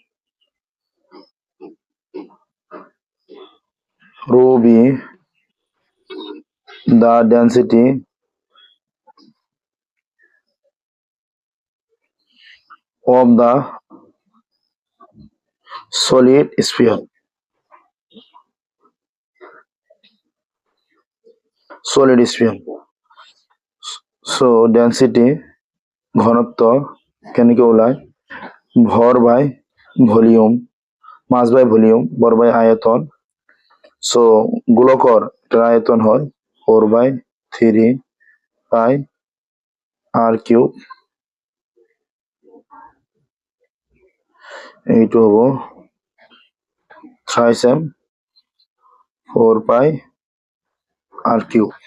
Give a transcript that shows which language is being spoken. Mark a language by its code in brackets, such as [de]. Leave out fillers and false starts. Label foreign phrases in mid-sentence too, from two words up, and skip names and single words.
[en] rho b the density of the solid sphere so density [as] ঘনত্ব কেনেকে ওলায় ভর [en] by volume mass by volume [as] ভর বাই আয়তন সো গোলকর আয়তন হয় 4/3 [en] pi r cube [as] এইটো হবো 3m 4 [en] pi r cube